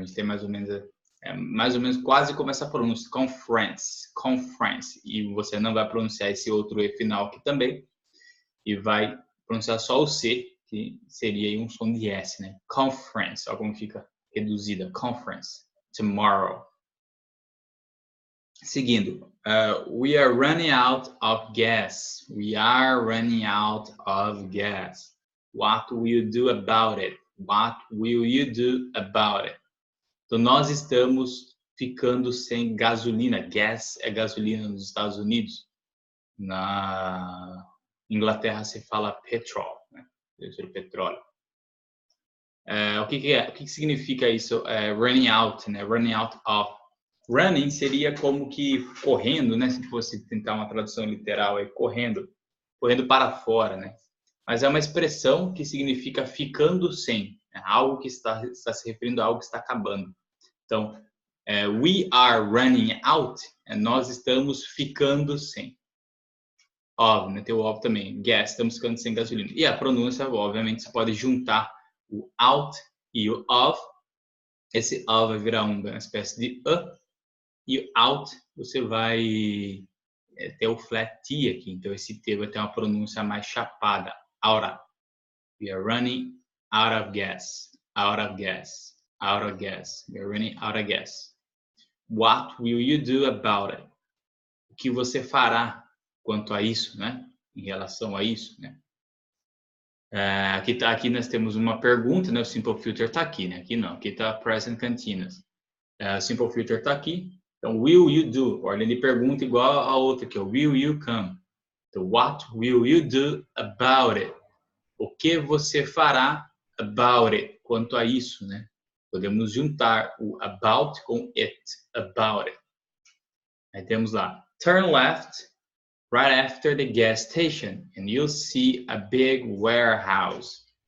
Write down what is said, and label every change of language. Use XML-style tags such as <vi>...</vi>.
<pt>A gente tem mais ou menos quase como essa pronúncia, conference. E você não vai pronunciar esse outro E final aqui também. E vai pronunciar só o C, que seria aí um som de S, né? Conference, olha como fica reduzida.</pt> <en>Conference. Tomorrow. Seguindo. We are running out of gas. We are running out of gas. What will you do about it? What will you do about it?</en> <pt>Então, nós estamos ficando sem gasolina. Gas é gasolina nos Estados Unidos. Na Inglaterra se fala petrol, né? Petróleo. O que significa isso?</pt> <en>Running out,</en> <pt>né?</pt> <en>Running out of.</en> <pt>Running seria como que correndo, né? Se fosse tentar uma tradução literal, correndo para fora, né? Mas é uma expressão que significa ficando sem, né? Algo que está se referindo a algo que está acabando. Então,</pt> <en>we are running out,</en> <pt>nós estamos ficando sem. Of, né? Tem o of também. Gas, estamos ficando sem gasolina. E a pronúncia, obviamente, você pode juntar o out e o of. Esse of vai virar uma espécie de e o out você vai ter o flat T aqui. Então, esse T vai ter uma pronúncia mais chapada.</pt> <en>Out of. We are running out of gas. Out of gas. Out of gas. We are running out of gas. What will you do about it?</en> <pt>O que você fará quanto a isso, né? Em relação a isso, né? Aqui nós temos uma pergunta, né? O Simple Future está aqui, né? Aqui não, aqui está Present Continuous. O Simple Future está aqui. Então,</pt> <en>will you do?</en> <pt>Ordem de pergunta igual a outra aqui,</pt> <en>will you come? Então, what will you do about it?</en> <pt>O que você fará</pt> <en>about it?</en> <pt>Quanto a isso, né? Podemos juntar o about com it.</pt> <en>About it.</en> <pt>Aí temos lá,</pt> <en>turn left right after the gas station and you'll see a big warehouse.</en>